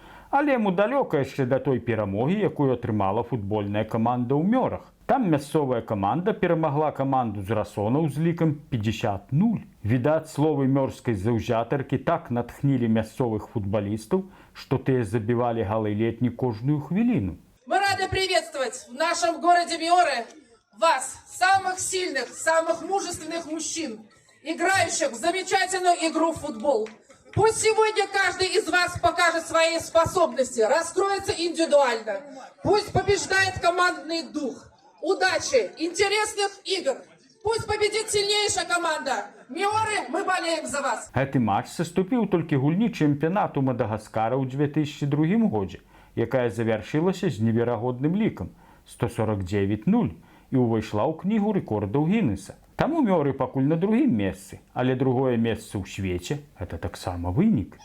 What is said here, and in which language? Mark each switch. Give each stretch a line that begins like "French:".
Belarusian: Але яму далёка яшчэ да той перамогі, якую атрымала футбольная каманда ў Мёрах. Там мясцовая каманда перамагла каманду з Расонаў з лікам 50-0. Відаць, словы мёрскай заўзятаркі так натхнілі мясцовых футбалістаў, што тыя забівалі галы летні кожную хвіліну.
Russian: Мы рады приветствовать в нашем городе Мёры вас, самых сильных, самых мужественных мужчин, играющих в замечательную игру в футбол. Пусть сегодня каждый из вас покажет свои способности, раскроется индивидуально. Пусть побеждает командный дух. Удачи, интересных игр. Пусть победит сильнейшая команда. Миоры, мы болеем за вас.
Belarusian: Гэты матч саступіў толькі гульні чэмпіянату Мадагаскара ў 2002 годзе, якая завяршылася з неверагодным лікам 149-0 і ўвайшла ў кнігу рэкордаў Гіннеса. Таму мёры пакуль на другім месцы, але другое месца ў свеце – гэта таксама вынік.